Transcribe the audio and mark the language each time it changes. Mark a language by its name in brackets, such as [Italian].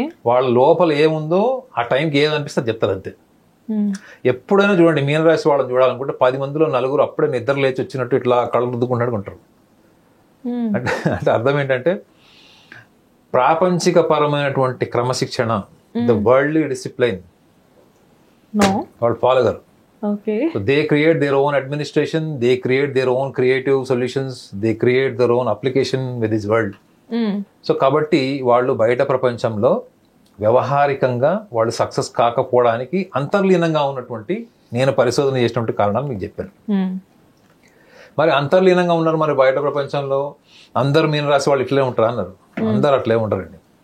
[Telugu] వాళ్ళ లోపల ఏముందో ఆ టైంకి ఏదనిపిస్తే చెప్తారు అంతే. ఎప్పుడైనా చూడండి, మీనరాశి వాళ్ళని చూడాలనుకుంటే 10 మందిలో 9 అప్పుడే నిద్ర లేచి వచ్చినట్టు ఇట్లా కళ్ళు రుద్దుకుంటాడు ఉంటారు. అంటే అర్థం ఏంటంటే, ప్రాపంచిక పరమైనటువంటి క్రమశిక్షణ, [English] the worldly discipline [Telugu] వాళ్ళు ఫాలో గారు. [English] So they create their own administration, they create their own creative solutions, they create their own application with this world. [Telugu] So కాబట్టి వాళ్ళు బయట ప్రపంచంలో వ్యవహారికంగా వాళ్ళు సక్సెస్ కాకపోవడానికి అంతర్లీనంగా ఉన్నటువంటి నేను పరిశోధన చేసినటువంటి కారణాలు మీకు చెప్పాను. మరి అంతర్లీనంగా ఉన్నారు, మరి బయట ప్రపంచంలో అందరు మీనరాశి వాళ్ళు ఇట్లే ఉంటారా అన్నారు. అందరు అట్లే ఉంటారండి.